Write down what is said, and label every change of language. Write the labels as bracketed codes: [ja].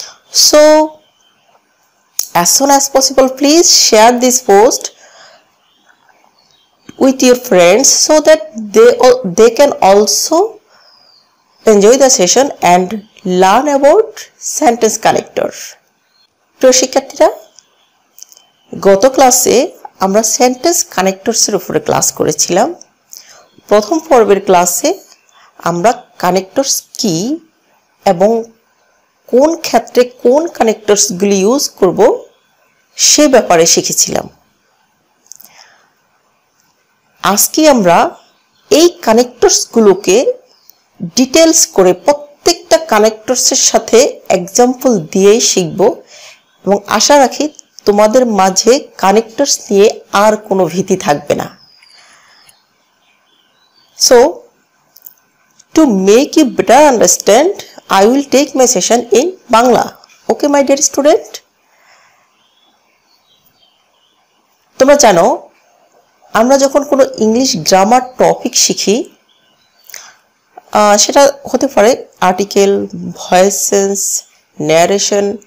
[en] So, as soon as possible, please share this post with your friends so that they can also enjoy the session and learn about sentence connector. [bn] প্রিয় শিক্ষার্থীরা, গত ক্লাসে আমরা sentence কানেক্টরসের উপরে class করেছিলাম। প্রথম পর্বের ক্লাসে আমরা কানেক্টরস কি এবং কোন ক্ষেত্রে কোন কানেক্টরসগুলি ইউজ করব সে ব্যাপারে শিখেছিলাম। আজকে আমরা এই কানেক্টরসগুলোকে ডিটেইলস করে প্রত্যেকটা কানেক্টরসের সাথে এক্সাম্পল দিয়েই শিখব এবং আশা রাখি তোমাদের মাঝে কানেক্টরস নিয়ে আর কোনো ভীতি থাকবে না। [en] So, to make you better understand, I will take my session in Bangla. Okay, my dear student? [bn] তোমরা জানো, আমরা যখন কোনো ইংলিশ গ্রামার টপিক শিখি, সেটা হতে পারে আর্টিকেল, ভয়েস সেন্স, ন্যারেশন,